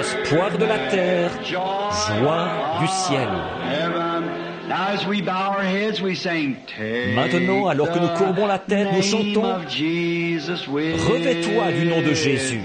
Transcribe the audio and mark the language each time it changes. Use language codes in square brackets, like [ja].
[fr] espoir de la terre, joie du ciel. [en] Now as we bow our heads, we sing, Take [fr] Maintenant, alors que nous courbons la tête, nous [en] the [fr] chantons, [en] name of Jesus with [fr] Revêt-toi du nom de Jésus.